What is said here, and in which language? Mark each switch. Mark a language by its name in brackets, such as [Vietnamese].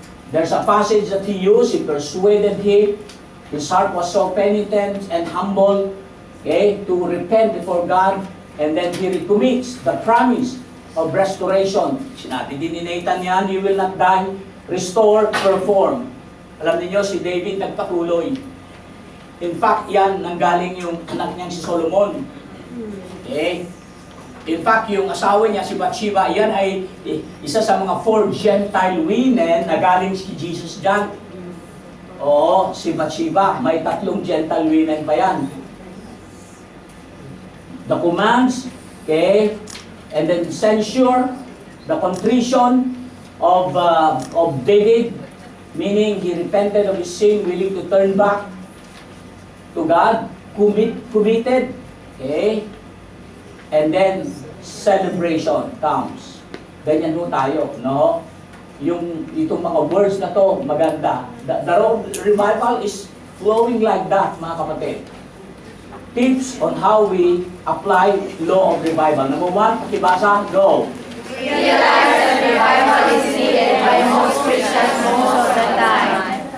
[English] There's a passage that he used. He persuaded him. His heart was so penitent and humble, okay, to repent before God. And then he recommits the promise of restoration. [Filipino] Sinabi din ni Nathan yan, [English] you will not die, restore, perform. [Filipino] Alam niyo si David nagpatuloy. In fact, yan, nanggaling yung anak niyang si Solomon. Okay? In fact, yung asawa niya, si Bathsheba, yan ay isa sa mga 4 Gentile women na galing si Jesus dyan. Oo, si Bathsheba, may 3 Gentile women pa yan. [English] The commands, okay, and then censure, the contrition of David, meaning he repented of his sin, willing to turn back to God, committed, okay, and then celebration comes. [Filipino] Ganyan ho tayo, no? Itong mga words na to, maganda. [English] The revival is flowing like that, [Filipino] mga kapatid. [English] Tips on how we apply law of revival. Number 1, [Filipino] pakibasa, [English] go. Realize that revival is needed by most Christians most of the time.